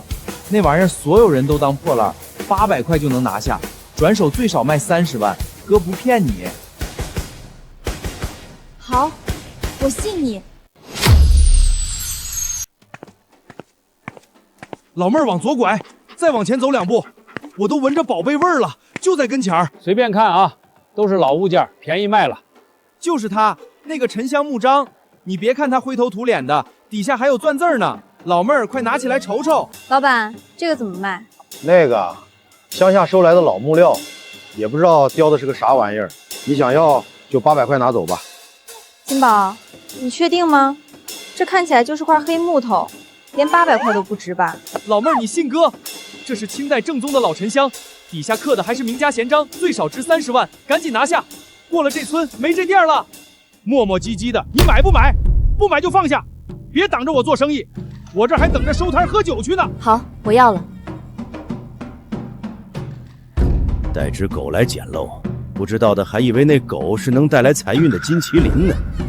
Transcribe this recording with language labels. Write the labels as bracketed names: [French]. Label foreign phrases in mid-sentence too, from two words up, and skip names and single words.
[Chinese] 那玩意兒所有人都当破爛，800塊就能拿下，轉手最少賣30萬，哥不騙你。好，我信你。老妹儿往左拐，再往前走2步，我都聞着寶貝味兒了，就在跟前兒。隨便看啊，都是老物件，便宜賣了。就是他，那個沉香木章，你別看他灰頭土臉的，底下還有鑽字呢。老妹兒，快拿起來瞅瞅。老闆，這個怎麼賣？那個，鄉下收來的老木料，也不知道雕的是個啥玩意兒。你想要就800塊拿走吧。金寶，你確定嗎？這看起來就是塊黑木頭，連800塊都不值吧？老妹兒，你信哥？這是清代正宗的老沉香，底下刻的還是名家閒章，最少值30萬，趕緊拿下。過了這村沒這店了。磨磨唧唧的，你買不買？不買就放下，別擋着我做生意。我這還等着收攤喝酒去呢。好，我要了。帶隻狗來撿漏，不知道的還以為那狗是能帶來財運的金麒麟呢。